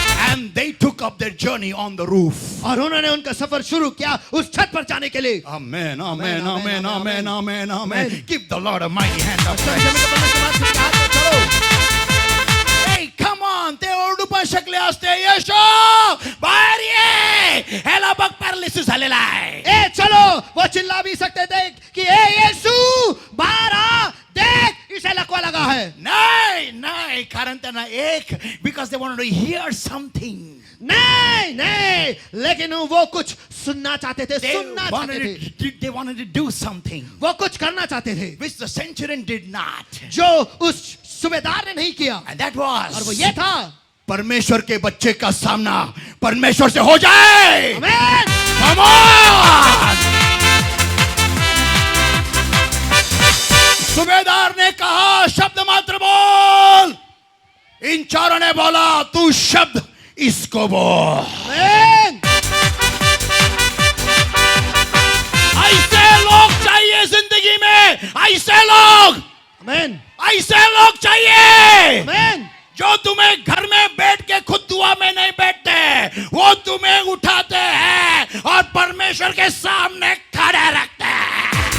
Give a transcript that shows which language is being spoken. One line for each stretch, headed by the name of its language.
English: And they took up their journey on the roof.
Hindi: और उन्होंने उनका सफर शुरू किया उस छत पर जाने के लिए।
English: Amen, amen, amen, amen, amen, amen, amen. Amen. Give the Lord a mighty hand of
Hindi: जब
English: praise.
Hindi: जब परमेश्वर के हाथ में चलो।
English: Hey, come on,
Marathi: ते ओरडू पण शकले असते. येशू बाहेर ये, ह्याला बघ पॅरालिसिस झालेला आहे.
Hindi: ए चलो, वो चिल्ला भी सकते थे कि ए यीशु बाहर आ, देख इसे लकवा लगा है।
Marathi: नाही नाही, कारण त्यांना एक,
English: because they wanted to hear something.
Hindi: नहीं नहीं, लेकिन वो कुछ सुनना चाहते थे, सुनना चाहते थे,
English: They wanted to do something
Hindi: वो कुछ करना चाहते थे
English: which the centurion did not.
Hindi: जो उस सूबेदार ने नहीं किया,
English: And that
Hindi: और वो
English: was
Hindi: ये था। परमेश्वर के बच्चे का सामना परमेश्वर से हो जाए. आमीन।
English: Come on!
Hindi: सूबेदार ने कहा शब्द मात्र बोल. इन चारों ने बोला तू शब्द इसको बोल. आमीन। ऐसे लोग चाहिए जिंदगी में, ऐसे लोग, आमीन। ऐसे लोग चाहिए आमीन। जो तुम्हें घर में बैठ के खुद दुआ में नहीं बैठते, वो तुम्हें उठाते हैं और परमेश्वर के सामने खड़े रखते हैं.